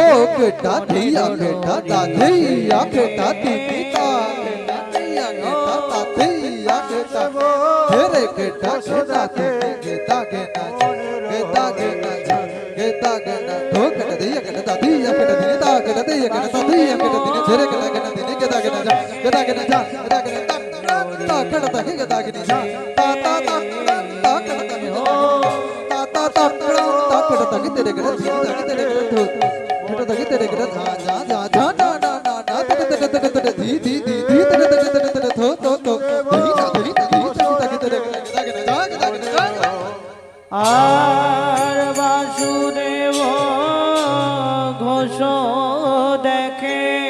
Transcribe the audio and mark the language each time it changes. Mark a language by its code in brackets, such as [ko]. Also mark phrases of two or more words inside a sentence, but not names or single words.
[bn] কেটা ধিয়া কেটা দাধিয়া কেটা দিদিতা কেটা ধিয়া কেটা দাধিয়া কেটা হেরে কেটা কেটা কেটা কেটা কেটা কেটা কেটা কেটা তো কেটা ধিয়া কেটা দাধিয়া কেটা দিদিতা কেটা ধিয়া কেটা দাধিয়া কেটা দিদি হেরে কেটা কেটা দিদি কেটা কেটা কেটা কেটা কেটা কেটা ता कड़ा ता के ता के ता ता ता ता कड़ा ता के ता ता ता ता कड़ा ता के तेरे कड़ा ता के तेरे कड़ा कड़ा ता के तेरे कड़ा जा जा जा जा ना ना ना ना तेरे तेरे तेरे तेरे धी धी धी धी तेरे तेरे तेरे तेरे थो थो थो धी ना धी धी ता के तेरे कड़ा ता के जा ता के जा আর বাসুদেব ঘোষ দেখে